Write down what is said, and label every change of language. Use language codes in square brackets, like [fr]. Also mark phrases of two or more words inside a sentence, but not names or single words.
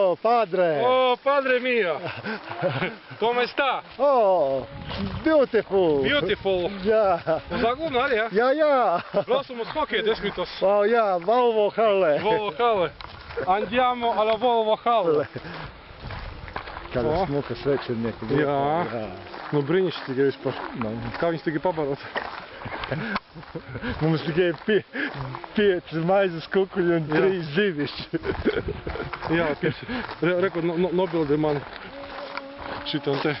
[it] padre! Oh, padre mio! Come sta? [en] Oh, beautiful! Beautiful! [lv] Jā, Uz Aglonu arī, ja? jā! Braucam uz hokeja 10. Oh, jā, Volvo Halle! Volvo Halle. [it] Andiamo alla Volvo Halle. [lv] Kāda smuka svečernieka vieta. Jā. Nu brīnišķīgi vispār. Kā viņus tikai pabarot? Mums tikai 5 maizes kukuļi un 3 zivišķi. Jā, reku nobildi man šitam te.